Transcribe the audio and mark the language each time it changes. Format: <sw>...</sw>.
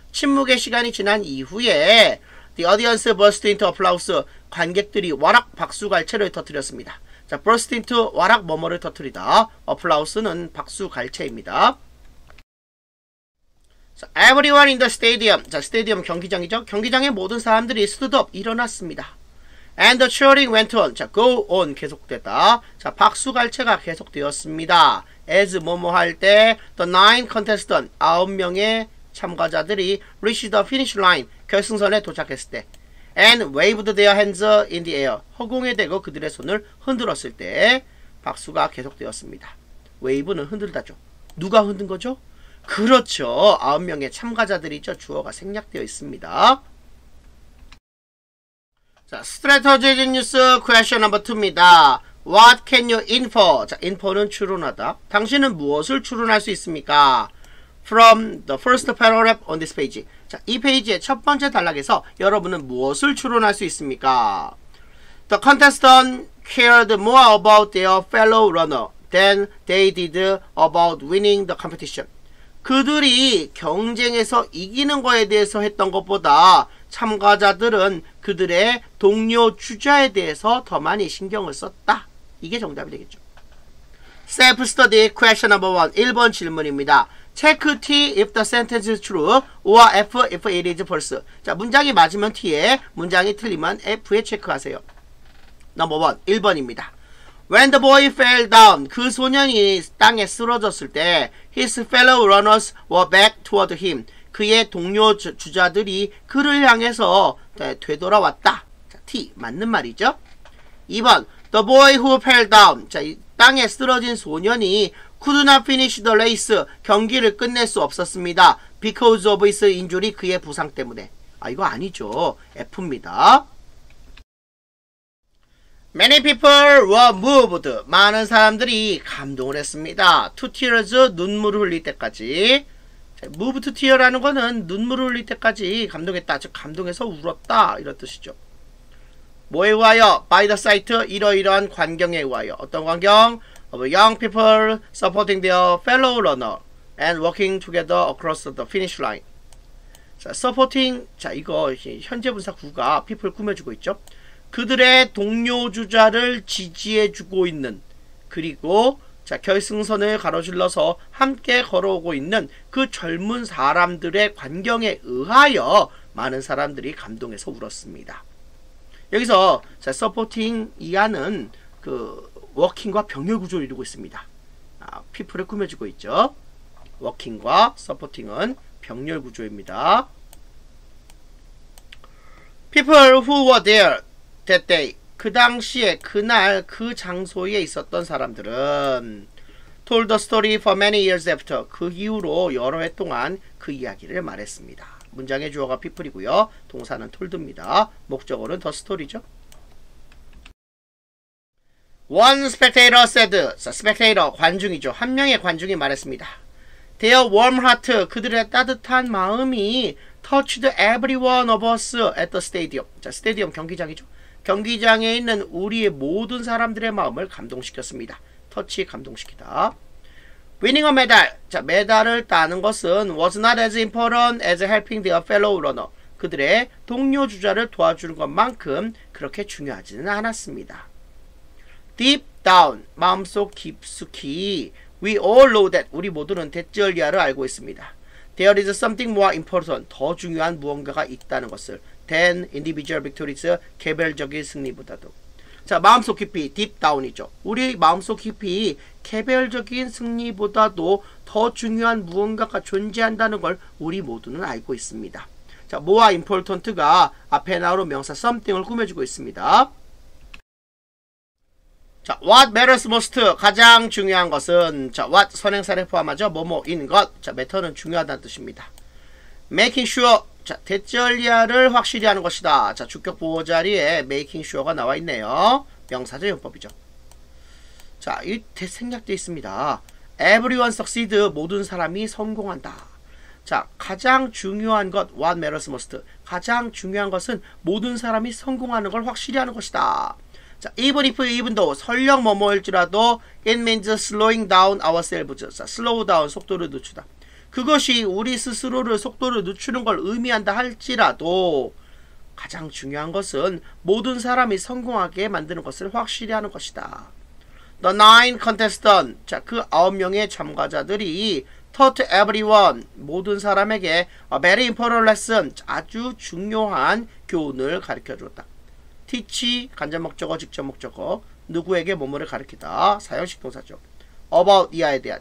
<ko>침묵의 시간이 지난 이후에</ko> <en>The audience burst into applause.</en> <ko>관객들이 와락 박수갈채를 터뜨렸습니다. 자,</ko> <en>burst into</en> <ko>와락 뭐뭐를 터뜨리다. applause는 박수갈채입니다.</ko> <en>자, everyone in the stadium.</en> <ko>자, 스테디엄 경기장이죠. 경기장의 모든 사람들이</ko> <en>stood up</en> <ko>일어났습니다.</ko> <en>And the cheering went on.</en> <ko>자, go on 계속됐다. 자, 박수갈채가 계속되었습니다. as 뭐뭐 할 때</ko> <en>the 9 contestant</en> <ko>9명의 참가자들이</ko> <en>reached the finish line</en> <ko>결승선에 도착했을 때</ko> <en>and waved their hands in the air</en> <ko>허공에 대고 그들의 손을 흔들었을 때 박수가 계속되었습니다. wave는 흔들다죠. 누가 흔든 거죠? 그렇죠. 9명의 참가자들이죠. 주어가 생략되어 있습니다.</ko> <en>자, strategic news question number 2입니다. What can you infer?</en> <ko>자, infer는 추론하다. 당신은 무엇을 추론할 수 있습니까?</ko> <en>From the first paragraph on this page.</en> <ko>자, 이 페이지의 첫 번째 단락에서 여러분은 무엇을 추론할 수 있습니까?</ko> <en>The contestant cared more about their fellow runner than they did about winning the competition.</en> <ko>그들이 경쟁에서 이기는 거에 대해서 했던 것보다 참가자들은 그들의 동료 주자에 대해서 더 많이 신경을 썼다. 이게 정답이 되겠죠.</ko> <en>Self-study question number 1.</en> <ko>1번 질문입니다.</ko> <en>Check T if the sentence is true or F if it is false.</en> <ko>자, 문장이 맞으면 T에, 문장이 틀리면 F에 체크하세요. 넘버 1. 1번입니다.</ko> <en>When the boy fell down,</en> <ko>그 소년이 땅에 쓰러졌을 때</ko> <en>his fellow runners were back toward him.</en> <ko>그의 동료 주자들이 그를 향해서 되돌아왔다. 자, T, 맞는 말이죠. 2번,</ko> <en>the boy who fell down.</en> <ko>자, 땅에 쓰러진 소년이</ko> <en>could not finish the race.</en> <ko>경기를 끝낼 수 없었습니다.</ko> <en>Because of his injury.</en> <ko>그의 부상 때문에. 아, 이거 아니죠. F입니다.</ko> <en>Many people were moved.</en> <ko>많은 사람들이 감동을 했습니다.</ko> <en>To tears,</en> <ko>눈물을 흘릴 때까지. move to tear라는 거는 눈물을 흘릴 때까지 감동했다. 즉 감동해서 울었다. 이런 뜻이죠. 뭐에 의하여?</ko> <en>By the sight,</en> <ko>이러이러한 광경에 의하여. 어떤 광경?</ko> <en>Of young people supporting their fellow runner and working together across the finish line. 자, supporting.</en> <ko>자, 이거 현재 분사 구가 people 꾸며주고 있죠. 그들의 동료 주자를 지지해주고 있는, 그리고 자, 결승선을 가로질러서 함께 걸어오고 있는 그 젊은 사람들의 광경에 의하여 많은 사람들이 감동해서 울었습니다. 여기서 자, 서포팅 이하는 그 워킹과 병렬 구조를 이루고 있습니다. 피플을 꾸며주고 있죠. 워킹과 서포팅은 병렬 구조입니다.</ko> <en>People who were there that day.</en> <ko>그 당시에 그날 그 장소에 있었던 사람들은</ko> <en>told the story for many years after.</en> <ko>그 이후로 여러 해 동안 그 이야기를 말했습니다. 문장의 주어가 people이고요. 동사는 told입니다. 목적어는 the story죠.</ko> <en>One spectator said.</en> <ko>자, spectator 관중이죠. 한 명의 관중이 말했습니다.</ko> <en>Their warm heart.</en> <ko>그들의 따뜻한 마음이</ko> <en>touched every one of us at the stadium.</en> <ko>자, 스테디엄 경기장이죠. 경기장에 있는 우리의 모든 사람들의 마음을 감동시켰습니다. 터치 감동시키다.</ko> <en>Winning a medal.</en> <ko>자, 메달을 따는 것은</ko> <en>was not as important as helping their fellow runner.</en> <ko>그들의 동료 주자를 도와주는 것만큼 그렇게 중요하지는 않았습니다.</ko> <en>Deep down.</en> <ko>마음속 깊숙이.</ko> <en>We all know that.</en> <ko>우리 모두는 대절리아를 알고 있습니다.</ko> <en>There is something more important.</en> <ko>더 중요한 무언가가 있다는 것을.</ko> <en>than individual victories.</en> <ko>개별적인 승리보다도. 자, 마음속 깊이. deep down이죠. 우리 마음속 깊이 개별적인 승리보다도 더 중요한 무언가가 존재한다는 걸 우리 모두는 알고 있습니다. 자, more important가 앞에 나오는 명사 something을 꾸며주고 있습니다.</ko> <en>자, what matters most.</en> <ko>가장 중요한 것은, 자, what 선행사를 포함하죠. 뭐뭐인 것. 자, matter는 중요하다는 뜻입니다.</ko> <en>making sure.</en> <ko>자, 대절리아를 확실히 하는 것이다. 자, 주격 보호 자리에 making sure가 나와 있네요. 명사적 용법이죠. 자, 이 생략되어 있습니다.</ko> <en>everyone succeed.</en> <ko>모든 사람이 성공한다. 자, 가장 중요한 것,</ko> <en>what matters most.</en> <ko>가장 중요한 것은 모든 사람이 성공하는 걸 확실히 하는 것이다.</ko> <en>자, even if, even though,</en> <ko>설령 뭐뭐일지라도</ko> <en>it means slowing down ourselves.</en> <ko>자, slow down, 속도를 늦추다. 그것이 우리 스스로를 속도를 늦추는 걸 의미한다 할지라도 가장 중요한 것은 모든 사람이 성공하게 만드는 것을 확실히 하는 것이다.</ko> <en>The 9 contestants.</en> <ko>자, 그 9명의 참가자들이</ko> <en>taught everyone.</en> <ko>모든 사람에게</ko> <en>a very important lesson.</en> <ko>아주 중요한 교훈을 가르쳐 줬다. teach 간접 목적어, 직접 목적어. 누구에게 뭐뭐를 가르치다. 사형식 동사죠. about 이하에 대한.</ko>